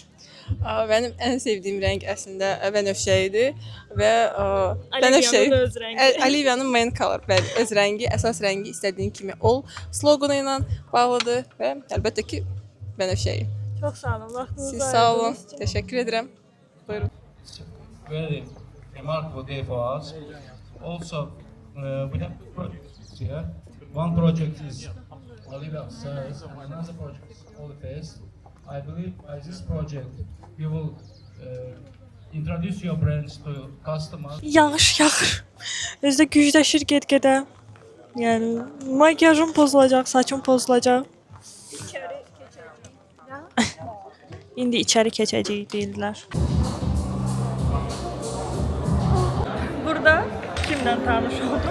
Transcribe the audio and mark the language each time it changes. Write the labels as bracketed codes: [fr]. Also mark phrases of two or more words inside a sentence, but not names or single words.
[az] Mənim ən sevdiyim rəng əslində bənövşəyidir və Olivia'nın öz rəngi. Olivia'nın [en] main color, [az] bəli, öz rəngi, əsas rəngi istədiyin kimi ol sloqanı ilə bağlıdır və əlbəttə ki bənövşəyi. Çox sağ olun, vaxtınızı Siz sağ olun, təşəkkür edirəm. Buyurun. [en] Very remarkable day for us. Also, we have two projects here. One project is Olivia Says, and another project is Olifest. I believe by this project you will introduce your brands to customers. [az] Yağış yağır. Özdə gücləşir get-gedə. Yəni makyajım pozulacaq, saçım pozulacaq. İndi içəri keçəcəyik deyirlər. Burada kimlə tanış oldum?